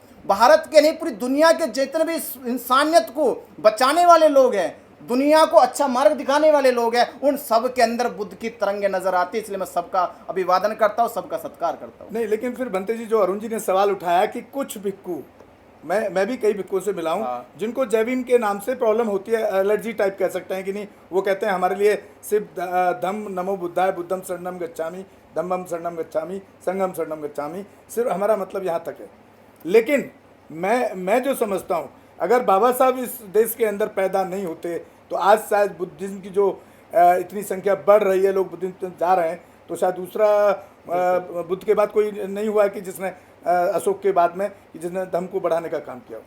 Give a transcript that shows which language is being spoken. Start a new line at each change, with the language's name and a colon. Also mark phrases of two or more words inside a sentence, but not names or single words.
Hindi: भारत के नहीं, पूरी दुनिया के जितने भी इंसानियत को बचाने वाले लोग हैं, दुनिया को अच्छा मार्ग दिखाने वाले लोग हैं, उन सब के अंदर बुद्ध की तरंगे नजर आती है। इसलिए मैं सबका अभिवादन करता हूँ, सबका सत्कार करता हूँ। नहीं, लेकिन फिर बनते जी, जो अरुण जी ने सवाल उठाया कि कुछ भिक्खू, मैं भी कई भिक्खुओं से मिला हूँ, जिनको जय भीम के नाम से प्रॉब्लम होती है, एलर्जी टाइप कह सकते हैं कि नहीं। वो कहते हैं हमारे लिए सिर्फ
Pali: धम्म नमो बुद्धाय, बुद्धम शरणम गच्छामि, धम्मम शरणम गच्छामि, संघम शरणम गच्छामि,
Hindi: सिर्फ हमारा मतलब यहाँ तक है। लेकिन मैं जो समझता हूँ, अगर बाबा साहब इस देश के अंदर पैदा नहीं होते तो आज शायद बुद्धिज्म की जो इतनी संख्या बढ़ रही है, लोग बुद्धिज्म जा रहे हैं, तो शायद दूसरा बुद्ध के बाद कोई नहीं हुआ कि जिसने अशोक के बाद में कि जिसने धम्म को बढ़ाने का काम किया।